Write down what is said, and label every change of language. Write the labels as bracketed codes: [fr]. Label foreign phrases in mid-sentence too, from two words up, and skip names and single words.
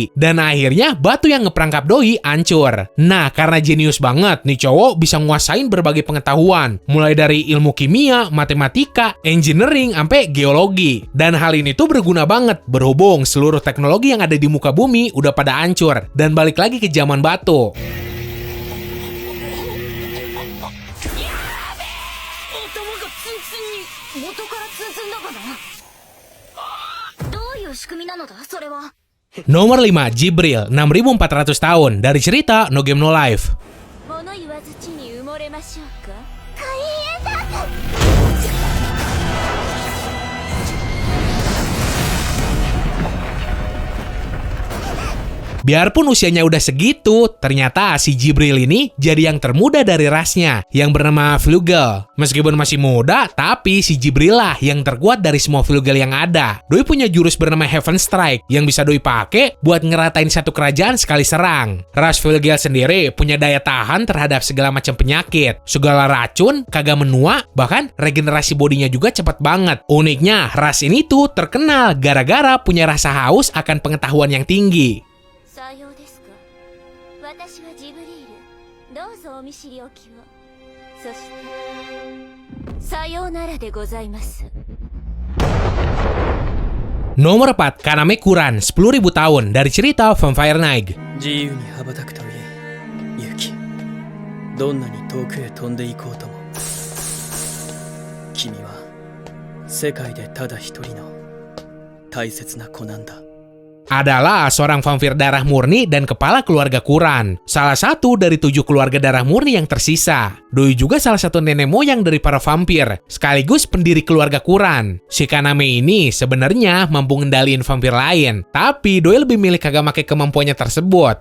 [id] Dan akhirnya batu yang ngeperangkap doi hancur. Nah, karena jenius banget, nih cowok bisa nguasain berbagai pengetahuan. Mulai dari ilmu kimia, matematika, engineering, sampai geologi. Dan hal ini tuh berguna banget berhubung seluruh teknologi yang ada di muka bumi udah pada hancur dan balik lagi ke zaman batu. [ja] どういう仕組みなのだそれは。 [id] Nomor 5, Jibril, 6400 tahun, dari cerita No Game No Life. [ja] 物言わず地に埋もれましょうか。海援だ。 [id] Biarpun usianya udah segitu, ternyata si Jibril ini jadi yang termuda dari rasnya, yang bernama Flugel. Meskipun masih muda, tapi si Jibril lah yang terkuat dari semua Flugel yang ada. Doi punya jurus bernama Heaven Strike, yang bisa Doi pakai buat ngeratain satu kerajaan sekali serang. Ras Flugel sendiri punya daya tahan terhadap segala macam penyakit, segala racun, kagak menua, bahkan regenerasi bodinya juga cepat banget. Uniknya, ras ini tuh terkenal gara-gara punya rasa haus akan pengetahuan yang tinggi. [ja] さようですか。私はジブリール。どうぞお見知りおきを。そしてさようならでございます。 [id] Nomor 4, Kaname Kuran, 10.000 tahun, dari cerita Vampire Knight. [ja] 自由に羽ばたくといえ、勇気。どんなに遠くへ飛んでいこうとも、君は世界でただ一人の大切な子なんだ。 [id] Adalah seorang vampir darah murni dan kepala keluarga Kuran. Salah satu dari 7 keluarga darah murni yang tersisa. Doi juga salah satu nenek moyang dari para vampir, sekaligus pendiri keluarga Kuran. Si Kaname ini sebenarnya mampu ngendaliin vampir lain, tapi Doi lebih milih kagak make kemampuannya tersebut.